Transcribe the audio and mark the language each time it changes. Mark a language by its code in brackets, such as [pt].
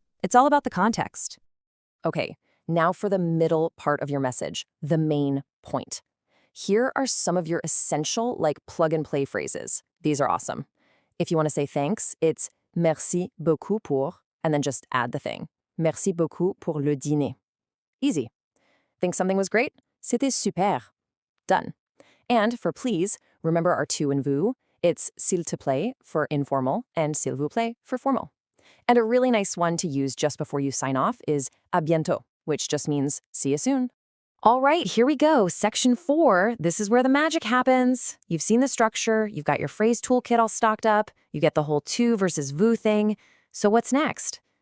[en] It's all about the context. Okay, now for the middle part of your message, the main point. Here are some of your essential, plug-and-play phrases. These are awesome. If you want to say thanks, it's merci beaucoup pour, and then just add the thing. [fr] Merci beaucoup pour le dîner. [en] Easy. Think something was great? [fr] C'était super. [en] Done. And for please, remember our tu and vous. It's s'il te plaît for informal and s'il vous plaît for formal. And a really nice one to use just before you sign off is à bientôt, which just means see you soon. All right, here we go. Section 4. This is where the magic happens. You've seen the structure. You've got your phrase toolkit all stocked up. You get the whole tu versus vous thing. So what's next?